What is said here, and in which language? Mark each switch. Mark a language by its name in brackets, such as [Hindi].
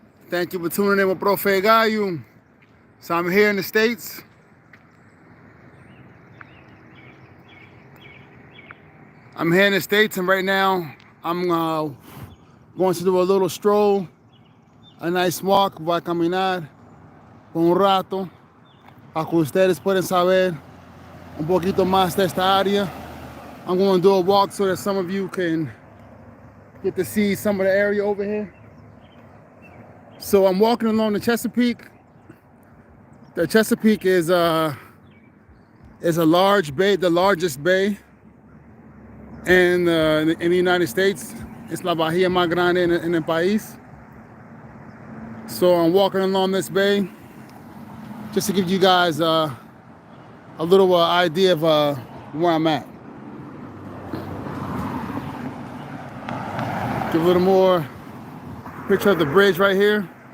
[English] Thank you for tuning in with Profe Gayu. So I'm here in the States. And right now I'm going to do a little stroll, a nice walk. [Spanish] Voy a caminar por un rato para que ustedes puedan saber un poquito más de esta área. [English] I'm going to do a walk so that some of you can get to see some of the area over here. So I'm walking along the Chesapeake. The Chesapeake is a large bay, the largest bay in the United States. It's [Spanish] la bahía más grande en el país. [English] So I'm walking along this bay just to give you guys a little idea of where I'm at. Give a little more picture of the bridge right here.